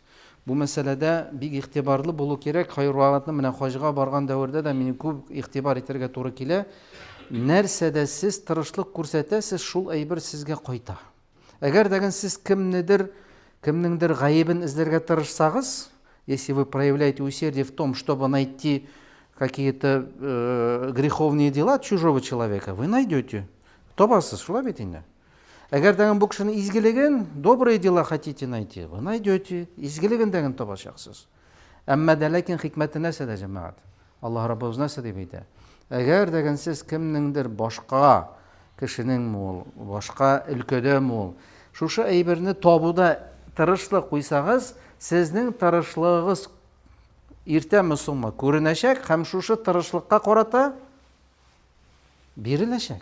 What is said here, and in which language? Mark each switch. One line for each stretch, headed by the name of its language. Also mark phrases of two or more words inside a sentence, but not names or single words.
Tatar: Бу мәсьәләдә бик игътибарлы булу кирәк. Хайрвагатны менә хаҗга барган дәвердә дә мине күп игътибар итәргә туры килә. Нәрсәдә сез тырышлык күрсәтәсез, шул әйбер сезгә кайта. Әгәр дәгән сез кемнеңдер гаебен эзләргә тырышсагыз,
Russian: если вы проявляете усердие в том, чтобы найти какие-то греховные дела чужого человека, вы найдете.
Tatar: Табасыз, шулай бит инде. Әгәр дәгән бу кешене изгелеген,
Russian: добрые дела хотите найти, вы найдете.
Tatar: Изгелеген дәгән табачаксыз. Әмма дә ләкин хикмәте нәрсәдә җәмәгать? Аллаһ Раббыбыз нәрсә дип әйтә? Әгәр дәгән сез кемнеңдер башка кешенең мул, башка өлкәдә мул, шушы әйберне табуда тырышлык куйсагыз, сезнең тырышлыгыгыз иртәме соңмы күренәчәк һәм шушы тырышлыкка карата биреләчәк.